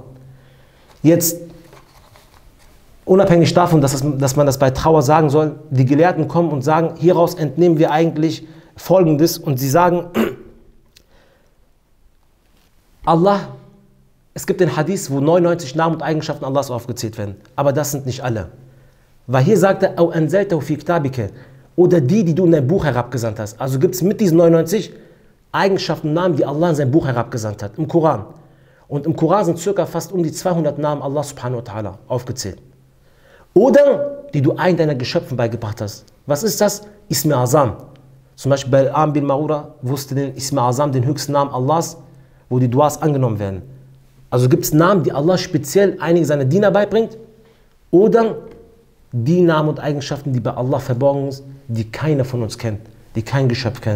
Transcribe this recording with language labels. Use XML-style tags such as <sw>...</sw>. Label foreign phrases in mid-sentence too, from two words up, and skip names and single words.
<de>Jetzt, unabhängig davon, dass man das bei Trauer sagen soll, die Gelehrten kommen und sagen, hieraus entnehmen wir eigentlich Folgendes, und sie sagen, Allah, es gibt den Hadith, wo 99 Namen und Eigenschaften Allahs aufgezählt werden, aber das sind nicht alle. Weil hier sagt er,</de> <ar>أَوْ أَنْزَلْتَهُ فِي كِتَابِكَ,</ar> <de>oder die du in dein Buch herabgesandt hast. Also gibt es mit diesen 99 Eigenschaften, Namen, die Allah in sein Buch herabgesandt hat, im Koran. Und im Koran sind circa fast um die 200 Namen Allah</de> <ar>سبحانه وتعالى</ar> <de>aufgezählt. Oder die du einen deiner Geschöpfen beigebracht hast. Was ist das?</de> <ar>اسم أعظم.</ar> <de>Zum Beispiel bei Am bin Ma'ura wusste den</de> <ar>اسم أعظم,</ar> <de>den höchsten Namen Allahs, wo die Duas angenommen werden. Also gibt es Namen, die Allah speziell einige seiner Diener beibringt, oder die Namen und Eigenschaften, die bei Allah verborgen sind, die keiner von uns kennt, die kein Geschöpf kennt.</de>